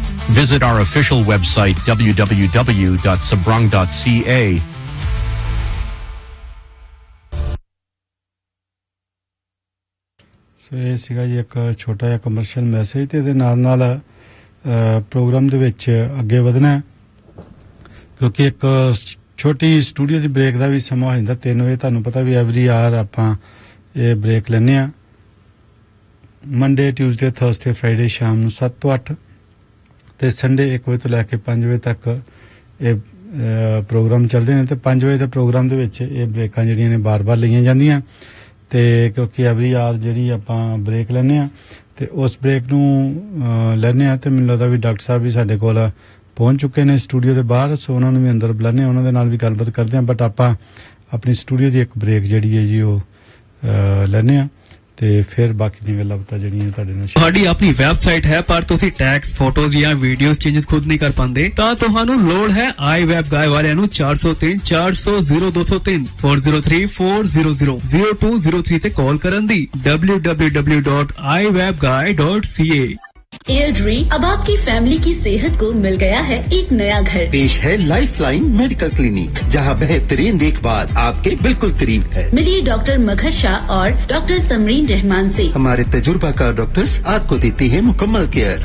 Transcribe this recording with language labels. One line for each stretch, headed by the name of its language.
English: Visit our official website, www.sabrang.ca. So, this is a small commercial message.
Punjabi: Programme ਦੇ ਵਿੱਚ ਅੱਗੇ ਵਧਣਾ ਕਿਉਂਕਿ ਇੱਕ ਛੋਟੀ ਸਟੂਡੀਓ ਦੀ ਬ੍ਰੇਕ ਦਾ ਵੀ ਸਮਾਂ ਹੋ ਜਾਂਦਾ 3 ਵਜੇ ਤੁਹਾਨੂੰ ਪਤਾ ਵੀ
English: every hour
Punjabi: ਆਪਾਂ ਇਹ ਬ੍ਰੇਕ ਲੈਂਦੇ ਹਾਂ ਮੰਡੇ ਟਿਊਜ਼ਡੇ ਥਰਸਡੇ ਫਰਾਈਡੇ ਸ਼ਾਮ ਨੂੰ 7 to 8 ਅਤੇ ਸੰਡੇ 1 ਵਜੇ ਤੋਂ ਲੈ ਕੇ 5 ਵਜੇ ਤੱਕ ਇਹ ਪ੍ਰੋਗਰਾਮ ਚੱਲਦੇ ਨੇ ਅਤੇ 5 ਵਜੇ ਦੇ ਪ੍ਰੋਗਰਾਮ ਦੇ ਵਿੱਚ ਇਹ ਬ੍ਰੇਕਾਂ ਜਿਹੜੀਆਂ ਨੇ ਵਾਰ ਵਾਰ ਲਈਆਂ ਜਾਂਦੀਆਂ ਅਤੇ ਕਿਉਂਕਿ
English: every hour
Punjabi: ਜਿਹੜੀ ਆਪਾਂ ਬ੍ਰੇਕ ਲੈਂਦੇ ਹਾਂ ਤੇ ਉਸ ਬ੍ਰੇਕ ਨੂੰ ਲੈਂਦੇ ਹਾਂ ਤੇ ਮੈਨੂੰ ਲੱਗਦਾ ਵੀ ਡਾਕਟਰ ਸਾਹਿਬ ਵੀ ਸਾਡੇ ਕੋਲ ਪਹੁੰਚ ਚੁੱਕੇ ਨੇ ਸਟੂਡੀਓ ਦੇ ਬਾਹਰ ਸੋ ਉਹਨਾਂ ਨੂੰ ਵੀ ਅੰਦਰ ਬੁਲਾਉਂਦੇ ਉਹਨਾਂ ਦੇ ਨਾਲ ਵੀ ਗੱਲਬਾਤ ਕਰਦੇ ਹਾਂ ਬਟ ਆਪਾਂ ਆਪਣੀ ਸਟੂਡੀਓ ਦੀ ਇੱਕ ਬ੍ਰੇਕ ਜਿਹੜੀ ਹੈ ਜੀ ਉਹ ਲੈਂਦੇ ਹਾਂ ਤੇ ਫਿਰ ਬਾਕੀ ਦੀਆਂ ਗੱਲਾਂ ਬਾਤਾਂ ਜਿਹੜੀਆਂ ਤੁਹਾਡੇ ਨਾਲ ਤੁਹਾਡੀ ਆਪਣੀ ਵੈਬਸਾਈਟ ਹੈ ਪਰ ਤੁਸੀਂ ਟੈਕਸ ਫੋਟੋਜ਼ ਜਾਂ ਵੀਡੀਓਜ਼ ਚੇਂਜਸ ਖੁਦ ਨਹੀਂ ਕਰ ਪਾਉਂਦੇ ਤਾਂ ਤੁਹਾਨੂੰ ਲੋੜ ਹੈ ਆਈ ਵੈਬ ਗਾਇ ਵਾਲਿਆਂ ਨੂੰ 403-400-0303-400-0203 ਤੇ ਕਾਲ ਕਰਨ ਦੀ www.iwebguy.ca
Hindi: एयरड्री अब आपकी फैमिली की सेहत को मिल गया है एक नया घर पेश है लाइफलाइन मेडिकल क्लिनिक जहां बेहतरीन देखभाल आपके बिल्कुल करीब है मिलिए डॉक्टर मघर शाह और डॉक्टर समरीन रहमान से हमारे तजुर्बाकार डॉक्टर्स आपको देते हैं मुकम्मल केयर